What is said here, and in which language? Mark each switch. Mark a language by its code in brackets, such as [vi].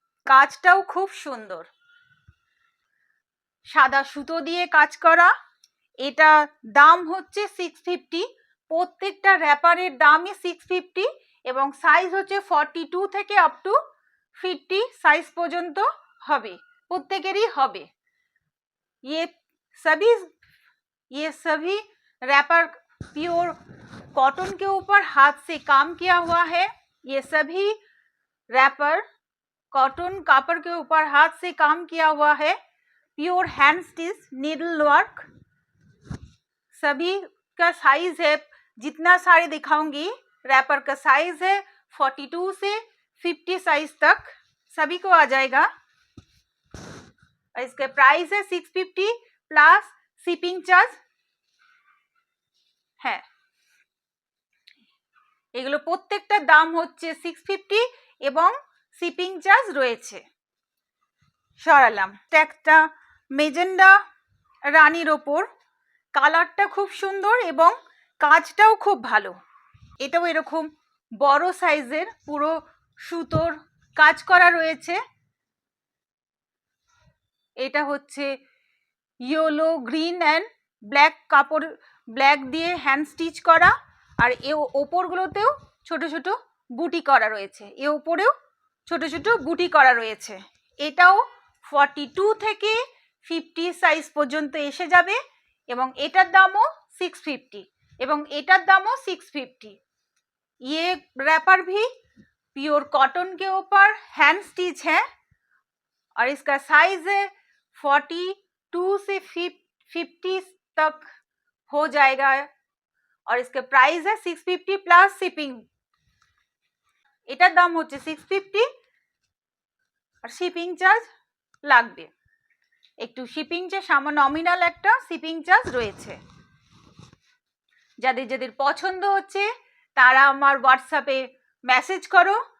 [bn] কাজটাও খুব সুন্দর, সাদা সুতো দিয়ে কাজ করা। এটা দাম হচ্ছে 650। প্রত্যেকটা র্যাপারের দামই 650 এবং সাইজ হচ্ছে 42 থেকে আপ টু 50 সাইজ পর্যন্ত হবে, প্রত্যেকেরই হবে। [hi] ये सभी रैपर प्योर कॉटन के ऊपर हाथ से काम किया हुआ है। ये सभी रैपर कॉटन कपड़ के ऊपर हाथ से काम किया हुआ है। Pure hand stitch needle work. सभी का साइज है, जितना सारे दिखाऊंगी रैपर का साइज है 42 से 50 साइज तक सभी को आ जाएगा। और इसका प्राइस है 650 प्लस शिपिंग चार्ज है। [bn] এগুলো প্রত্যেকটার দাম হচ্ছে 650 এবং শিপিং চার্জ রয়েছে। সরালাম। একটা মেজেন্ডা রানীর ওপর, কালারটা খুব সুন্দর এবং কাজটাও খুব ভালো। এটাও এরকম বড় সাইজের পুরো সুতোর কাজ করা রয়েছে। এটা হচ্ছে ইয়েলো, গ্রিন অ্যান্ড ব্ল্যাক কাপড়, ব্ল্যাক দিয়ে হ্যান্ড স্টিচ করা। আর এ ওপরগুলোতেও ছোট ছোট বুটি করা রয়েছে, এ ওপরেও ছোট ছোট বুটি করা রয়েছে। এটাও 42 থেকে 50 সাইজ পর্যন্ত এসে যাবে এবং এটার দামও 650 এবং এটার দামও 650। [hi] ये रैपर भी प्योर कॉटन के ऊपर हैंड स्टिच है और इसका साइज है 42 से 50 तक हो जाएगा और इसका प्राइस है 650 प्लस शिपिंग। [bn] এটার দাম হচ্ছে 650 আর শিপিং চার্জ লাগবে একটু। শিপিং চার্জ সামান্য নমিনাল একটা শিপিং চার্জ রয়েছে। যাদের পছন্দ হচ্ছে তারা আমার হোয়াটসঅ্যাপে মেসেজ করো।